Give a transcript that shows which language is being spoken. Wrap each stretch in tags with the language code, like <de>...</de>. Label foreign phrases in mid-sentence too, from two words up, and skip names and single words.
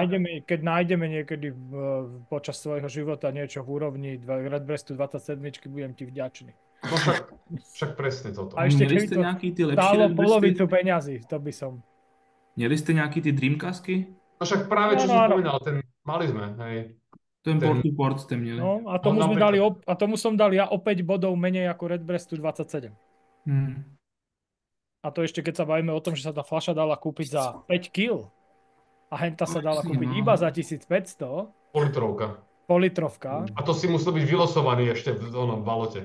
<sk>Keď nájdeme niekedy počas svojho života niečo v úrovni Red Breastu 27, budem ti vďačný. No však presne toto. A ešte</sk> <cs>Měli</cs> <sk>keby</sk> <cs>jste to nějaký ty lepší</cs> <sk>stálo</sk> <cs>Red Breasty?</cs> <sk>polovicu peňazí, to by som.</sk> <cs>Měli jste nějaký ty Dreamcasty?</cs> <sk>No však práve, čo No, som áno. spomínal, mali sme, hej.</sk> <cs>Ten Ten- port to port jste měli.</cs> <sk>No, a tomu, No, sme napríklad. dali a tomu som dal ja o 5 bodov menej ako Red Breastu 27. A to ešte keď sa bavíme o tom, že sa tá fľaša dala kúpiť za 5 kg a henta sa dala Jasne, kúpiť no. iba za 1500, Politrovka. politrovka, A to si musel byť vylosovaný ešte v onom balote.</sk>